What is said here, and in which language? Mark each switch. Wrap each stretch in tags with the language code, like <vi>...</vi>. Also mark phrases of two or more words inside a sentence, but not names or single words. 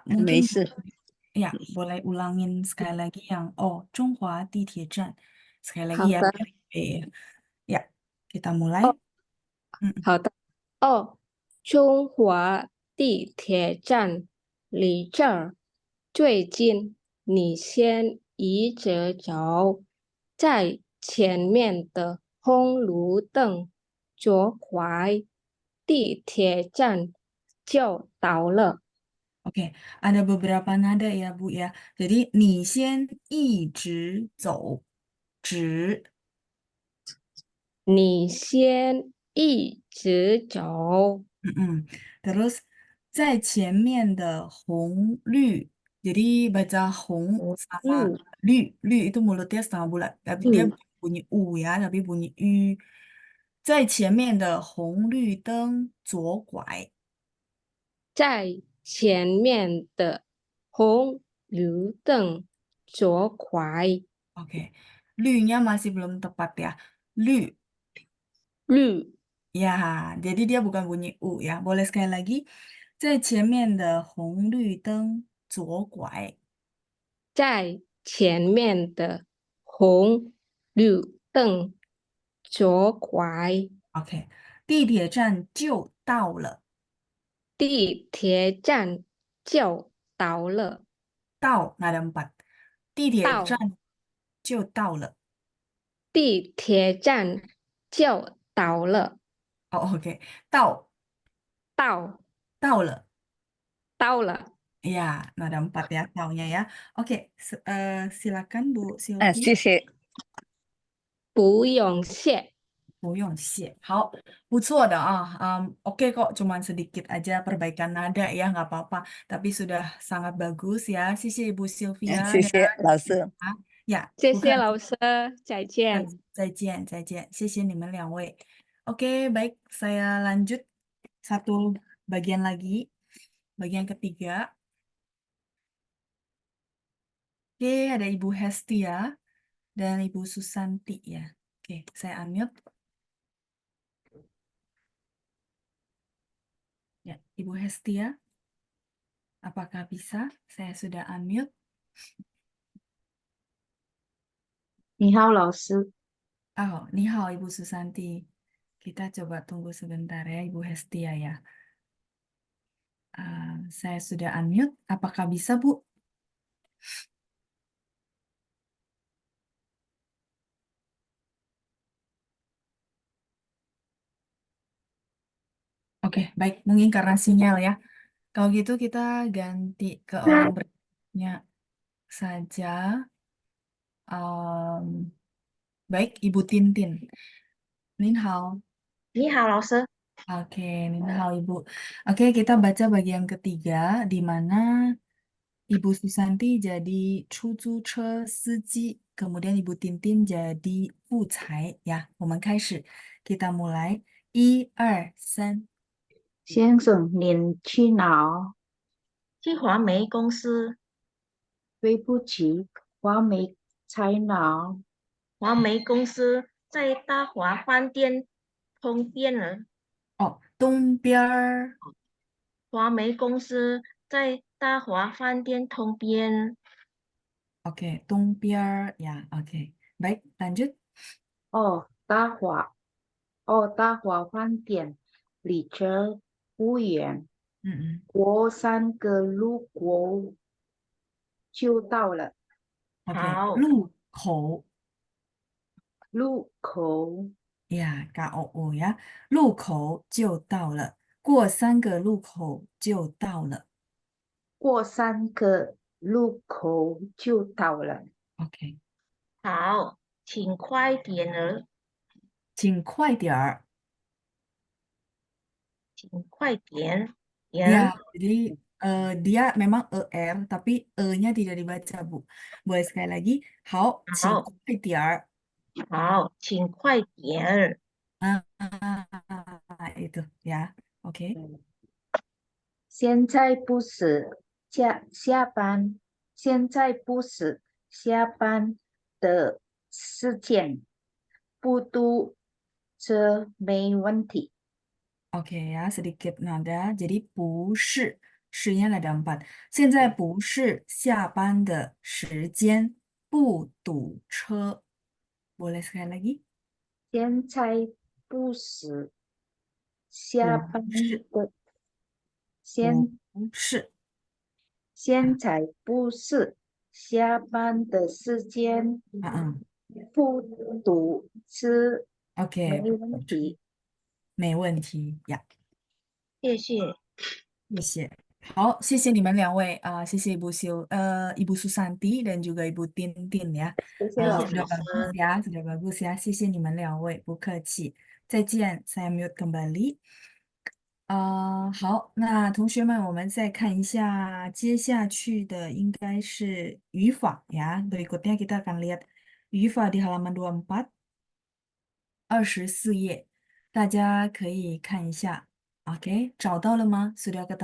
<zh>没</zh> <id>mungkin</id> <zh>事。</zh> <id>ya boleh ulangin sekali lagi yang 中华地铁站 sekali lagi</id> <zh>好</zh> <id>ya</id> <zh>的，</zh> <id>biar ya kita mulai.</id> <zh>好的。哦，中华地铁站离这儿最近，你先一直走，在前面的红绿灯左拐，地铁站就到了。</zh> <id>Oke, ada beberapa nada ya Bu ya.</id> <zh>Jadi 你先一直走，直你先一直走， Terus 在前面的红绿,</zh> <id>jadi baca 红 sama 绿, 绿 itu mulutnya setengah bulat, tapi dia bunyi u ya, tapi bunyi ü.</id> <zh>在前面的红绿灯左拐。在前面的红绿灯左拐，</zh> <id>Oke, 绿nya masih belum tepat ya.</id> <zh>绿绿</zh> <id>ya, jadi dia bukan bunyi u ya. Boleh sekali lagi.</id> <zh>在前面的红绿灯左拐。在前面的红绿灯左拐， OK，地铁站就到了。地铁站就到了。</zh> <id>到 nggak ada empat，</id> <zh>地铁站到就到了。地铁站就到了。哦，OK，到到到了。到了。</zh> <id>Ya, nggak ada empat ya taunya ya. Oke, silakan Bu</id> <zh>哎， Sylvie，谢谢。不用谢。不用谢。好，不错的啊。</zh> <id>Oke kok, cuman sedikit aja perbaikan nada ya, nggak apa-apa. Tapi sudah sangat bagus ya.</id> <zh>谢谢 Ibu Sylvia 谢</zh> <id>dan</id> <zh>谢老师。啊，呀，谢不客气。谢老师，再见。再见，再见，谢谢你们两位。</zh> <id>Oke, baik, saya lanjut satu bagian lagi, bagian ketiga. Oke, ada Ibu Hestia dan Ibu Susanti ya. Oke, saya unmute. Ya, Ibu Hestia, apakah bisa? Saya sudah unmute.</id> <zh>你好，老师。</zh> <id>Oh,</id> <zh>你好</zh> <id>Ibu Susanti. Kita coba tunggu sebentar ya, Ibu Hestia ya. Saya sudah unmute. Apakah bisa, Bu? Oke, baik. Mungkin karena sinyal ya. Kalau gitu kita ganti ke orang berikutnya saja. Baik, Ibu Tintin.</id> <zh>您好. 你好，老师。</zh> <id>Oke,</id> <zh>您好</zh> <id>Ibu. Oke, kita baca bagian ketiga di mana Ibu Susanti jadi Chuzuche Siji, kemudian Ibu Tintin jadi Fucai ya.</id> <zh>我们开始,</zh> <id>kita mulai. 1、2、3。</id> <zh>先生，您去哪？去华媒公司。对不起，华美在哪？华媒公司在大华饭店通电了。哦，东边儿。华媒公司在大华饭店通边。</zh> <id>Oke, 东边儿 ya. Oke, baik, lanjut.</id> <zh>哦，大华饭店离这不远， Mm-mm. 过3个路口就到了。</zh> <id>Oke,</id> <zh>好，路口路口</zh> <id>ya, KOO ya.</id> <zh>路口就到了，过3个路口就到了。过3个路口就到了。 OK，好，请快点儿，请快点儿。请快点</zh> <id>Ya,</id> <zh>点。</zh> <id>jadi dia memang tapi e-nya tidak dibaca, Bu. Boleh sekali lagi?</id> <zh>好，请好，快点儿。好，请快点儿。</zh> <id>Ah, itu ya. Oke.</id> <zh>现在不是下班，现在不是下班的时间，不堵车没问题。</zh> <id>Oke ya, sedikit nada. Jadi 不是，是nya ada 4。</id> <zh>现在不是下班的时间，不堵车。</zh> <id>Boleh sekali lagi?</id> <zh>现在不是下班不是，的，不现是。现在不是下班的时间，嗯不堵车没，OK，不堵车，问题。没问题呀。谢谢。谢谢。好，谢谢你们两位谢谢</zh> <id>Ibu Susanti dan juga Ibu Tintin ya.</id> <zh>谢谢老</zh> <id>Sudah</id> <zh>师。</zh> <id>bagus ya, sudah bagus ya.</id> <zh>谢谢你们两位，不客气。</zh> <id>再见 ，saya mute kembali。</id> <zh>好，那同学们，我们再看一下接下去的应该是语法呀。</zh> <id>Berikutnya kita akan lihat</id> <zh>语法</zh> <id>di halaman</id> <zh>24，24页，大家可以看一下。OK，找到了吗 ？Sudah</zh>